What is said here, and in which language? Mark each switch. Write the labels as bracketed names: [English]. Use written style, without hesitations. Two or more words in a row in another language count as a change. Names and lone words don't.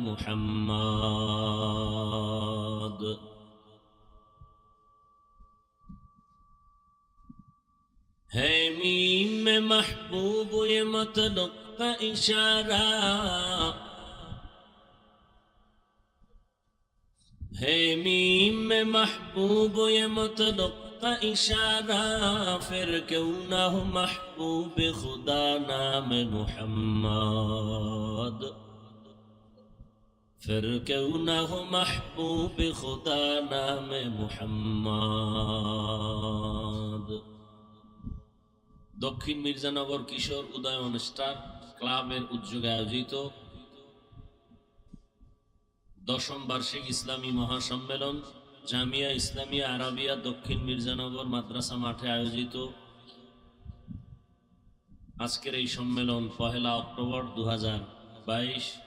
[Urdu] محمد ہے میم میں محبوب یہ مطلق کا اشارہ ہے میم میں محبوب یہ مطلق کا اشارہ پھر کیوں نہ ہو محبوب خدا نام محمد پھر کیوں نہ ہو محبوب خدا نام [Bangla] محمد দক্ষিণ মির্জানগর কিশোর উদয়ন স্টার ক্লাবের উদ্যোগে আয়োজিত দশম বার্ষিক ইসলামী মহাসম্মেলন জামিয়া ইসলামিয়া আরাবিয়া দক্ষিণ মির্জানগর মাদ্রাসা মাঠে আয়োজিত আজকের এই সম্মেলন 1 অক্টোবর 2022।